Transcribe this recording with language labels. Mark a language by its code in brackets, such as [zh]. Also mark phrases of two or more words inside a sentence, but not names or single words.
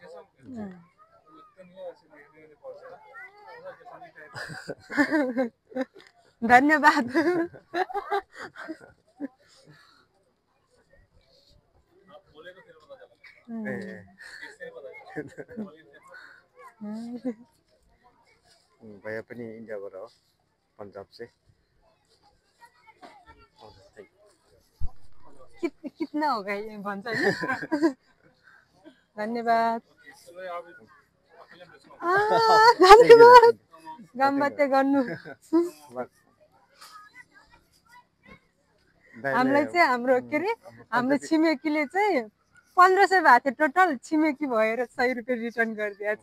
[ne] धन्यवाद। भैया पनि इन्डियाबाट हो, [hi] पंजाब से। कितना होगा ये [ne] भन्छ नि। धन्यवाद। धन्यवाद गम्बते गर्नु। हामीलाई चाहिँ हाम्रो के अरे हाम्रो छिमेकीले चाहिँ 1500 भएको थियो टोटल, छिमेकी भएर 100 रुपियाँ रिटर्न गरिदिएछ।